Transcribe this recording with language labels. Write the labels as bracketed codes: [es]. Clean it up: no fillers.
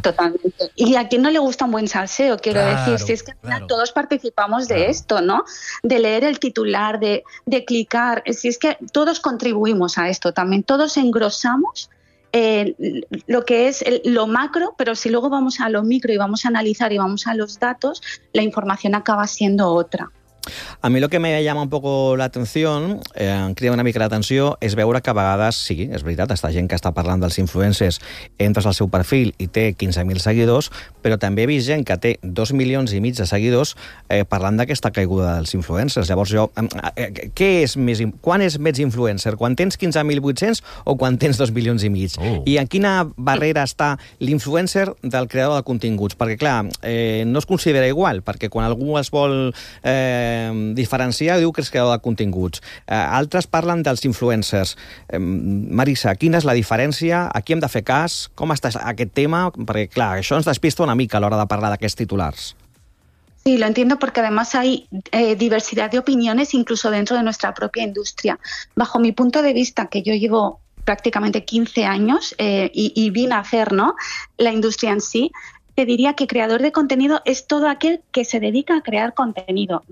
[es] Totalmente. Y a quién no le gusta un buen salseo, quiero decir. Si es que todos participamos de esto, ¿no? De leer el titular, de clicar. Si es que todos contribuimos a esto también. Todos engrosamos lo que es lo macro, pero si luego vamos a lo micro y vamos a analizar y vamos a los datos, la información acaba siendo otra. [ca] A mi el que [es] me llama [ca] un poc l'atenció, em crida una mica l'atenció, és veure que a vegades, sí, és veritat, està gent que està parlant dels influencers, entres al seu perfil i té 15,000 seguidors, però també he vist gent que té 2,5 milions de seguidors parlant d'aquesta caiguda dels influencers. Llavors jo, què és més, quan és més influencer? Quan tens 15,800 o quan tens 2,5 milions? Oh. I en quina barrera està l'influencer del creador de continguts? Perquè, clar, no es considera igual, perquè quan algú es vol diferenciar, diu que és creador de continguts. Altres parlen dels influencers. Marisa, quina és la diferència? A qui hem de fer cas? Com està aquest tema? Perquè, clar, això ens despista una mica a l'hora de parlar d'aquests titulars. [es] Sí, lo entiendo, porque además hay diversidad de opiniones incluso dentro de nuestra propia industria. Bajo mi punto de vista, que yo llevo prácticamente 15 años y vine a hacer, ¿no?, la industria en sí, te diría que creador de contenido es todo aquel que se dedica a crear contenido.